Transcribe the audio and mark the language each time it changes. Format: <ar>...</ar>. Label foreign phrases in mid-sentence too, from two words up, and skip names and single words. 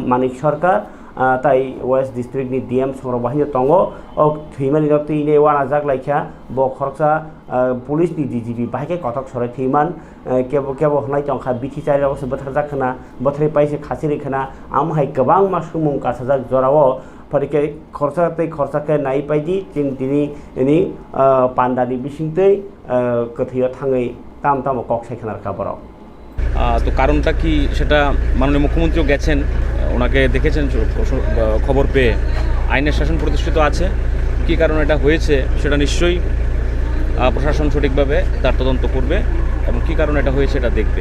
<trp>मानिक सरकार ताई वेस्ट डिस्ट्रिक्ट नि डीएम संग्रह बाहिनी तंगो थैमानि नक्ति वाना जाग्लायखा ब खरकसा पुलिस नि डीजीपी बाहायके कटक सराय थैमान केबो हनाय तंखा बिथि चारियावसो बोथार जाखना बोथारै पाइसे खासिरिखना आमहाय गोबां मासुमुं कासाजाक जरावो फरिके खरसाके नाय बायदि जों दिनै पान्डानि बिसिंतै गोथैयाव थाङै ताम कक सायखानार खबराव</trp> <bn>তো কারণটা কি সেটা মাননীয় মুখ্যমন্ত্রীও গেছেন ওনাকে দেখেছেন খবর পেয়ে আইনের শাসন প্রতিষ্ঠিত আছে কি কারণে এটা হয়েছে সেটা নিশ্চয়ই প্রশাসন সঠিকভাবে তার তদন্ত করবে এবং কি কারণে এটা হয়েছে এটা দেখবে</bn>